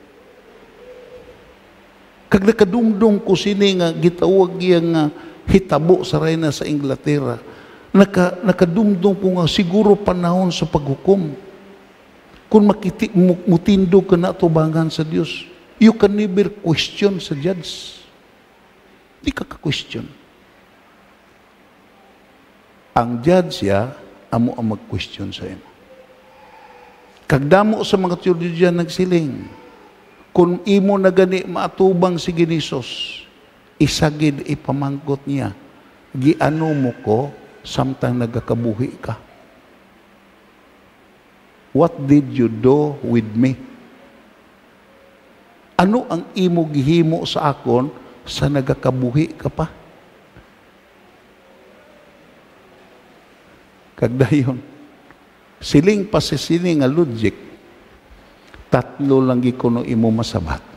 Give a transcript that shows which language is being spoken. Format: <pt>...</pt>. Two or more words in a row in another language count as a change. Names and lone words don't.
<hil>Kag nakadumdum ko sini nga gitawag yang hitabo sa reyna sa Inglaterra, nakadumdum ko nga siguro panahon sa paghukom. Kung mutindog ka na tubangan sa Dios,</hil> <en>you can never question sa judge.</en> <hil>Di ka ka-question. Ang judge amo ang mag-question sa imo. Kagdamo sa mga teologian nagsiling, kung imo na gani maatubang si Ginisos, isagid ipamangkot niya, giano mo ko samtang nagakabuhi ka?</hil> <en>What did you do with me?</en> <hil>Ano ang imo gihimo sa akon sa nagakabuhi ka pa? Kagdayon, siling pa si sini nga logic, tatlo lang gikuno imo masabat.</hil>